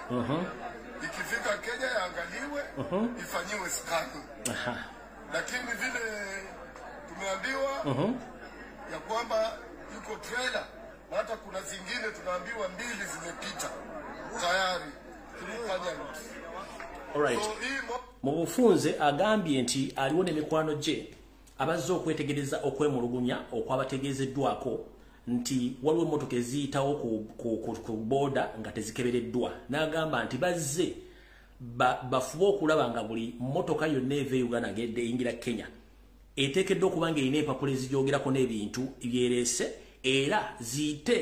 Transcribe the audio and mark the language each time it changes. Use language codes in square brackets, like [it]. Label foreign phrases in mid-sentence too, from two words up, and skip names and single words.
[sw] Ikifika Kenya yaangaliwe, ifanyiwe scanning. Lakini vile tumeambiwa ya kwamba yuko trailer, hata kuna zingine tunaambiwa 2 zimepita tayari. Alright. [lg] Mubufunze agambye nti aliwo n'emikwano gye abazze okwetegereza okwemulugunya okwabategeezeddwako nti waliwo emmotoka eziyitawo ku booda nga tezikebereddwa. N'agamba nti bazze bafuba okulaba nga buli mmotoka yonna eva e Uganda ng'edde eyingira Kenya eteekeddwa okuba ng'erina empapula ezigyogerako n'ebintu byereese era ziyite